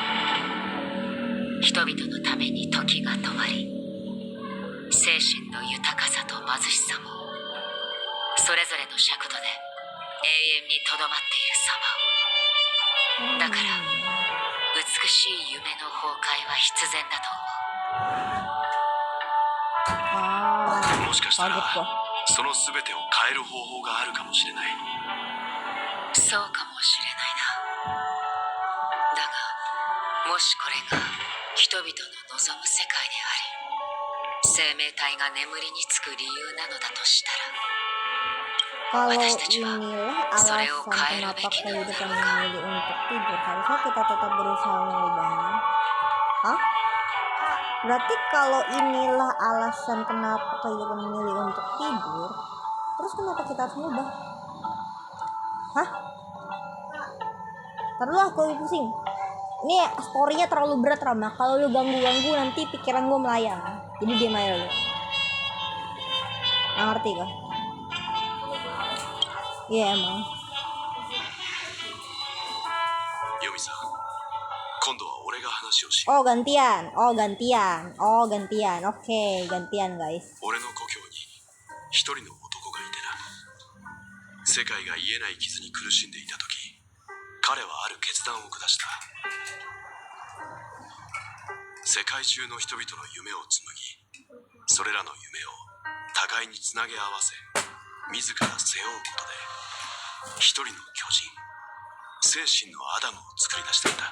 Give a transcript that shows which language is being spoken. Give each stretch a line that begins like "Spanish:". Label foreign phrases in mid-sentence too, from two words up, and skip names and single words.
Japanese: 人々のために時が止まり、精神の豊かさと貧しさもそれぞれの尺度で永遠にとどまっている様を。だから美しい夢の崩壊は必然だと思う。 Ah, もしかしたら
Indonesian: kaget gua.
Japanese: その全てを変える方法があるかもしれない。そうかもしれないな。だがもしこれが人々の望む世界であり、生命体が眠りにつく理由なのだとしたら、
Indonesian: Kalau
Japanese: 私たちは
Indonesian: inilah
Japanese: それ
Indonesian: alasan
Japanese: を変えるべ
Indonesian: kenapa
Japanese: きなのだ
Indonesian: kehidupan
Japanese: ろうか。
Indonesian: memilih untuk tidur, harusnya kita tetap berusaha mengubahnya. Hah? Berarti kalau inilah alasan kenapa kehidupan memilih untuk tidur, terus kenapa kita harus mengubah? Hah? Ntar dulu aku pusing. Ini story-nya terlalu berat, Rama. Kalau lu ganggu-ganggu nanti pikiran gue melayang. Jadi diam aja lu. Nggak ngerti kah? Iya emang.
Japanese: ヨミさん、今度は俺が話をし、
Indonesian: Oh gantian. Oke, gantian guys.
Japanese: 俺の故郷に一人の男がいてな。世界が癒えない傷に苦しんでいた時、彼はある決断を下した。世界中の人々の夢を紡ぎ、それらの夢を互いにつなげ合わせ、自ら背負うことで一人の巨人、精神のアダムを作り出したんだ。